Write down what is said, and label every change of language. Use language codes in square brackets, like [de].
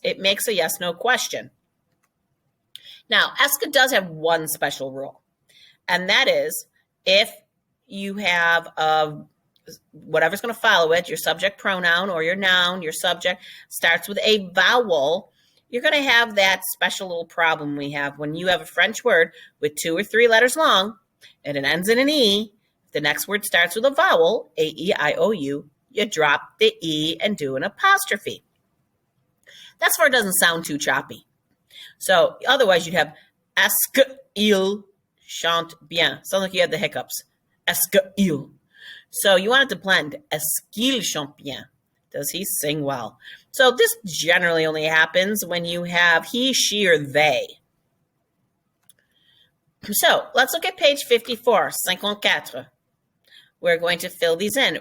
[en] It makes a yes-no question. Now, esca does have one special rule, and that is if you have whatever's going to follow it, your subject pronoun or your noun, your subject, starts with a vowel, you're going to have that special little problem we have when you have a French word with 2 or 3 letters long, and it ends in an E. The next word starts with a vowel, A-E-I-O-U. You drop the E and do an apostrophe. That's where it doesn't sound too choppy. So otherwise you'd have [fr] est-ce qu'il chante bien. [en] Sounds like you have the hiccups. [fr] Est-ce qu'il. [en] So you want it to blend. [fr] Est-ce qu'il chante bien? [en] Does he sing well? So this generally only happens when you have he, she, or they. So let's look at page 54, 54. We're going to fill these in.